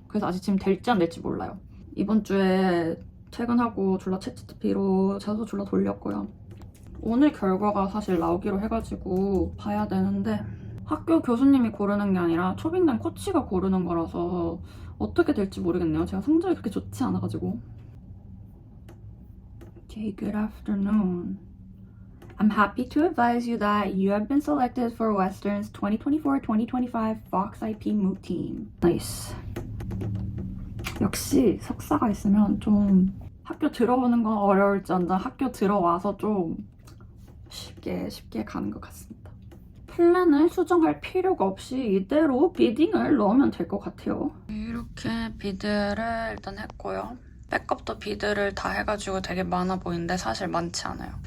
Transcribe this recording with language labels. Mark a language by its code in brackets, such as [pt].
[ko] 그래서 아직 지금 될지 안 될지 몰라요. 이번 주에 퇴근하고 졸라 챗GPT로 자소서 졸라 돌렸고요. 오늘 결과가 사실 나오기로 해가지고 봐야 되는데 학교 교수님이 고르는 게 아니라 초빙된 코치가 고르는 거라서 어떻게 될지 모르겠네요. 제가 성적이 그렇게 좋지 않아가지고. [en] Okay, good afternoon. I'm happy to advise you that you have been selected for Western's 2024-2025 Fox IP Moot Team. Nice. [ko] 역시 석사가 있으면 좀 학교 들어오는 건 어려울지언정 학교 들어와서 좀 쉽게 가는 것 같습니다. 플랜을 수정할 필요가 없이 이대로 비딩을 넣으면 될 것 같아요. 이렇게 비드를 일단 했고요. 백업도 비드를 다 해가지고 되게 많아 보이는데 사실 많지 않아요.